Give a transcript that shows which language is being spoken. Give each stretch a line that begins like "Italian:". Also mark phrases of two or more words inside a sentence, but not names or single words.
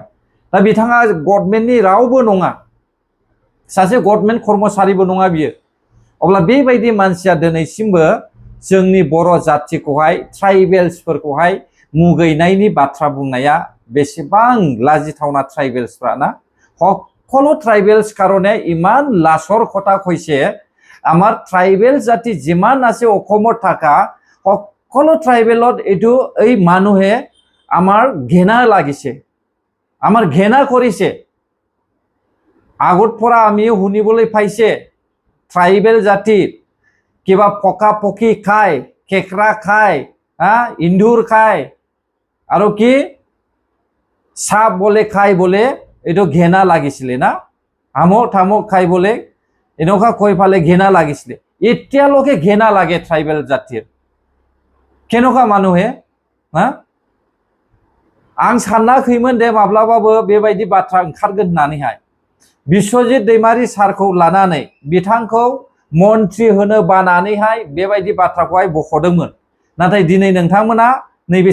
Bodo: दा बिथाङा गभर्नमेन्टनि रावबो नङा, सासे गभर्नमेन्ट कर्मचारिबो नङा बियो। अब्ला बेबायदि मानसिया दिनैसिमबो जोंनि बर' जातिखौहाय ट्राइबेल्सफोरखौहाय मुगैनायनि बाथ्रा बुंनाया बेसेबां लाजिथावना। ट्राइबेल्सफ्रा ना
Assamese: সকলো ট্রাইবেলস কারণে ইমান লাচৰ কথা কৈছে। আমাৰ ট্রাইবেল জাতি যিমান আছে অসমত থাকা সকলো ট্রাইবেলত এইটো এই মানুহে আমাৰ ঘেনা লাগিছে, আমাৰ ঘেনা কৰিছে। আগত পৰা আমি শুনিবলৈ পাইছে ট্রাইবেল জাতিৰ কিবা পকা পকি খায় কেকৰা খায় ইন্দুৰ খায় আৰু কি সাপ বলে খাই বলে এইটো ঘেনা লাগিছিলে না আমক থামক খাই বলে এনেকুৱা কৈ ফালে ঘেনা লাগিছিলে এতিয়ালৈকে ঘেনা লাগে ট্ৰাইবেল জাতিৰ কেনেকুৱা মানুহে
Bodo: आं सानाखैमोन दे माब्लाबाबो बेबायदि बाथ्रा ओंखारगोन होननानैहाय बिश्वजित दैमारी सारखौ लानानै बिथांखौ मन्त्रि होनो बानानैहाय बेबायदि बाथ्राखौहाय बख'दोंमोन नाथाय दिनै नोंथांमोना नैबे